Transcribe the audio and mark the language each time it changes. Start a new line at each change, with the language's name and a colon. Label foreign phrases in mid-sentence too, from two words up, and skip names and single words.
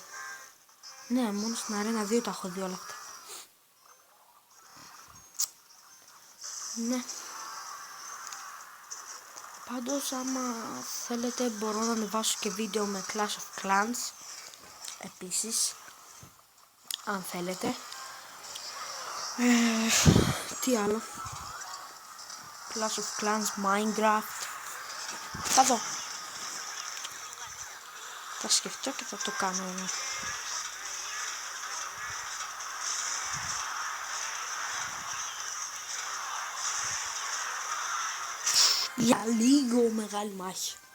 Greek: Ναι, μόνο στην Arena 2 τα έχω δει όλα αυτά. Ναι. Πάντως άμα θέλετε μπορώ να ανεβάσω και βίντεο με Clash of Clans. Επίσης. Αν θέλετε. Τι άλλο. Clash of Clans, Minecraft. Θα δω. Θα σκεφτώ και θα το κάνω. Για λίγο μεγάλη μάχη.